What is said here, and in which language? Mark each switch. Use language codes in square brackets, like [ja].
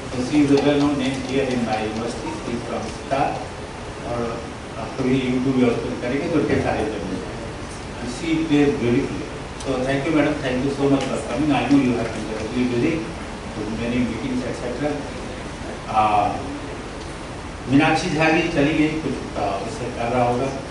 [en] She is well known name here in my university. She is from sitar, [hi] और आप कभी YouTube पे करेंगे तो ढेर सारे बन जाएंगे. [en] She plays beautifully. So thank you madam, thank you so much for coming. I know you have been very busy with many meetings etc. [hi] Meenakshi Jha ji चली गई, कुछ उससे कर रहा होगा.